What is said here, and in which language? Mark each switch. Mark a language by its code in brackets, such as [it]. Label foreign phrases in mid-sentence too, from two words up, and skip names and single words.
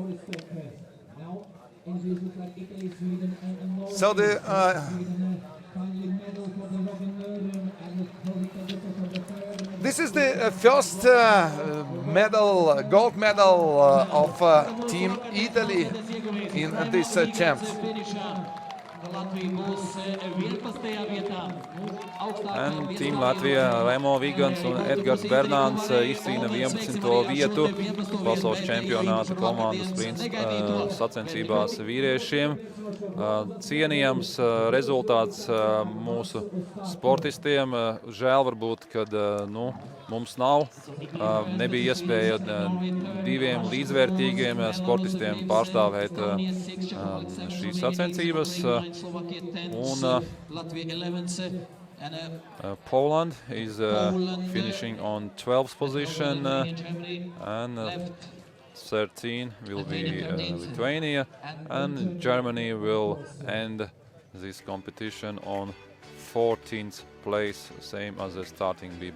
[en] So the this is the first medal, gold medal of Team Italy in this champs. And Team Latvija, [lv] Remo Vigans un Edgars Bernāns izcīna 11. vietu pasaules čempionāta komandu sprints sacensībās vīriešiem. Cienījams rezultāts mūsu sportistiem. Žēl varbūt, kad mums nebija iespēja 2 līdzvērtīgiem sportistiem pārstāvēt šīs sacensības. [en] Poland is finishing on 12th position and 13 will be Lithuania, and Germany will end this competition on 14th place, same as the starting bib.